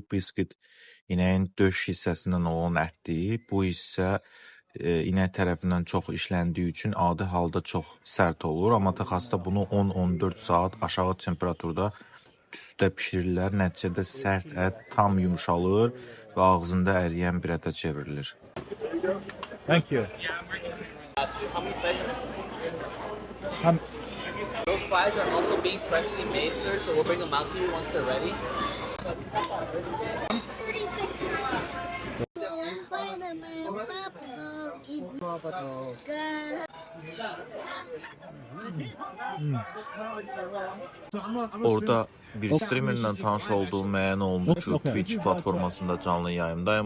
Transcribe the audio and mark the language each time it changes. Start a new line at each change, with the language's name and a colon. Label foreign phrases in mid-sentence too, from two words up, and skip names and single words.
Azerbaijani: Brisket inəyin döş hissəsindən olan ətdir. Bu hissə inək tərəfindən çox işləndiyi üçün adi halda çox sərt olur. Amma Texasda bunu 10-14 saat aşağı temperaturda tüstüdə bişirirlər. Nəticədə sərt ət tam yumşalır və ağzında əriyən bir ətə çevrilir.
English: Thank you. How many slices? Həm Those fries are also being freshly made, sir, so we'll bring them out to you once they're ready. 36.
Azerbaijani: Orada bir streamerlə tanış olduğum müəyyən olmuş ki, Twitch platformasında canlı yayımdaymış.